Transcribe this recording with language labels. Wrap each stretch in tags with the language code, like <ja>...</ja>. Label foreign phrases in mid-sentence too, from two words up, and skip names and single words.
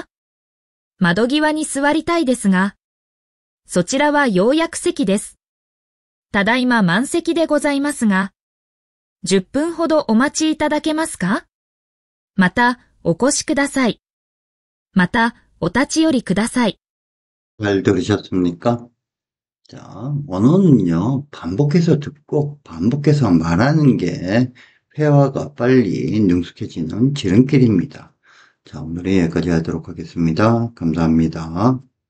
<ja>窓際に座りたいですが、そちらは要約席です。ただいま満席でございますが、10分ほどお待ちいただけますか？また、お越しください。また、お立ち寄りください。</ja> <ko>잘 들으셨습니까? 자, 언어는요, 반복해서 듣고 반복해서 말하는 게 회화가 빨리 능숙해지는 지름길입니다. 자, 오늘은 여기까지 하도록 하겠습니다. 감사합니다.</ko>